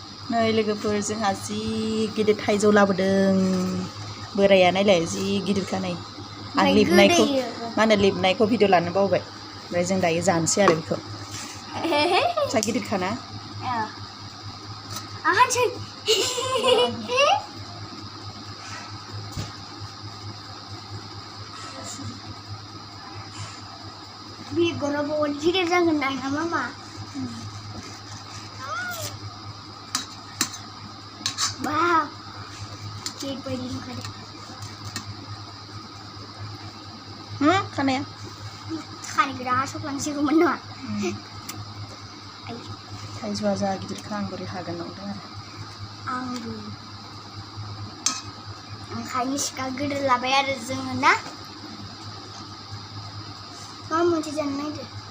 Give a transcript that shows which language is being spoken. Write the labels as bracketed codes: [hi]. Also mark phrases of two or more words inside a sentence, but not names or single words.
[brx] नै लोगोफोर जोंहा जि गिदिर थाइजौ लाबोदों बोराया नायलाय जि गिदिरखा नै आं लिबनायखौ मा होनो लिबनायखौ भिडिअ लानो बावबाय ओमफ्राय जों दायो जानोसै आरो बेखौ फिसा गिदिरखा ना बेगरा बहुत गिदिर जागोन ना मामा [en] Wow, keep waiting for it. [brx] खानाया खानाय गोरा सफ्लांसिगौ मोन नङा थाइजौआ जा गिदिरखा आं बोरै हागोन नंदों आरो आंबो ओंखायनो सिखा गिदिर लाबाय आरो जोङो ना मा मोनसे जानो नागिरदों